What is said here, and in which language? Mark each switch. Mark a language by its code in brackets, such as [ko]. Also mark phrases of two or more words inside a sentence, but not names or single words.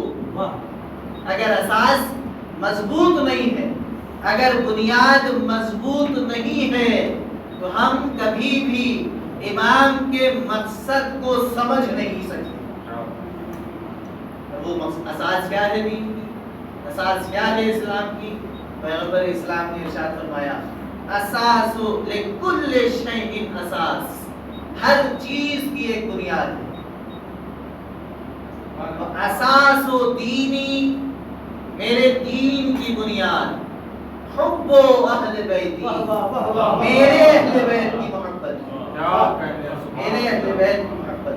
[ur] اگر اساس مضبوط نہیں ہے، اگر بنیاد مضبوط نہیں ہے تو ہم کبھی بھی امام کے مقصد کو سمجھ نہیں سکتے. وہ اساس کیا ہے دین کی؟ اساس کیا ہے اسلام کی؟ پیغمبر اسلام نے ارشاد فرمایا [ar] اساس لکل شیء اساس، [ur] ہر چیز کی ایک بنیاد ہے. [ar] اساس و دینی، [ur] میرے دین کی بنیاد [ar] حب و اہل بیتی، [ur] میرے اہل بیت کی محبت، میرے اہل بیت کی محبت.